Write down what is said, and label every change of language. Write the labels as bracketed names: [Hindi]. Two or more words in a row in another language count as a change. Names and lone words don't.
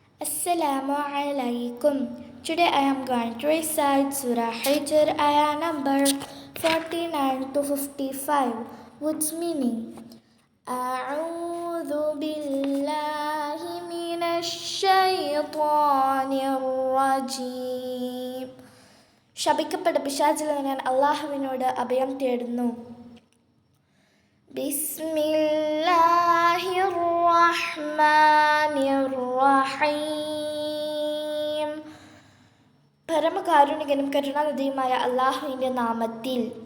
[Arabic] السلام عليكم. [English] Today I am going to recite Surah Hijr ayah number 49 to 55. What's meaning? [Arabic] أعوذ بالله من الشيطان الرجيم. [Malayalam] ശപിക്കപ്പെട്ട പിശാചിൽ നിന്ന് ഞാൻ അള്ളാഹുവിനോട് അഭയം തേടുന്നു. [Arabic] بسم الله الرحمن الرحيم. [Malayalam] പരമകാരുണികനും കരുണാനിധിയുമായ അള്ളാഹുവിൻ്റെ നാമത്തിൽ.